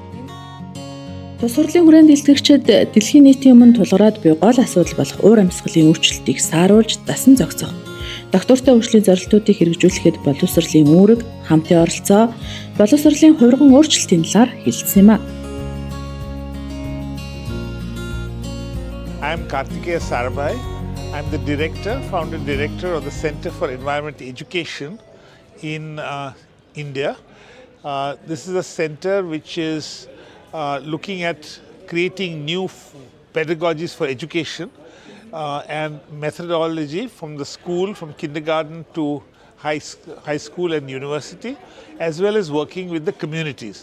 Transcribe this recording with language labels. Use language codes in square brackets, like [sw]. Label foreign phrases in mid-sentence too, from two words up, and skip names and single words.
[mn] Тус хурлын хүрээнд дэлгэрчид дэлхийн нийтийн өмнө тулгараад буй гол асуудал болох уур амьсгалын өөрчлөлтийг сааруулж дасан зохицох, доктортой хөгжлийн зорилтуудыг хэрэгжүүлэхэд боловсролын үүрэг, хамтын оролцоо, боловсролын хувирган өөрчлөлтийн талаар хэлсэн юм а. [en] I'm Kartikeya Sarabhai. I'm the founder director of the Center for Environment Education in India. This is a center which is looking at creating new pedagogies for education and methodology from the school, from kindergarten to high school and university, as well as working with the communities.